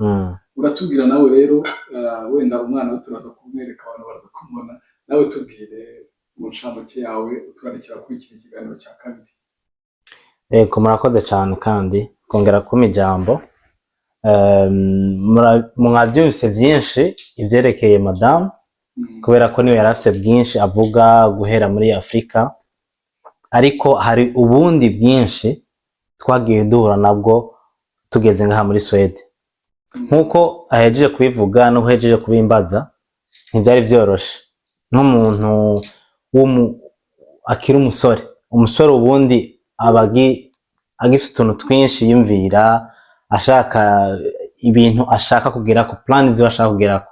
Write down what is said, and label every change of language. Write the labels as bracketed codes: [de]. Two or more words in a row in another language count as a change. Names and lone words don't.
[rw] Uratubwira nawe rero, wenda umwana we turaza kumwereka, abantu baraza kumubona, nawe tubwire mu ncamake yawe, uturarikira kuri iki kiganiro cya kabiri. [rn] Murakoze cyane kandi kongera kumpa ijambo. Mwabyumvise byinshi ivyerekeye madamu, kubera ko niwe yari afise bwinshi avuga guhera muri Afrika, ariko hari ubundi bwinshi twagiye duhura nabwo tugeze ngaha muri Suède. Nkuko ahejeje kubivuga no ahejeje kubimbaza, ntibyari vyoroshe nk'umuntu akiri umusore ubundi agifite utuntu twinshi yumvira, ashaka ibintu ashaka kugera ku plans ziwe ashaka kugera ko.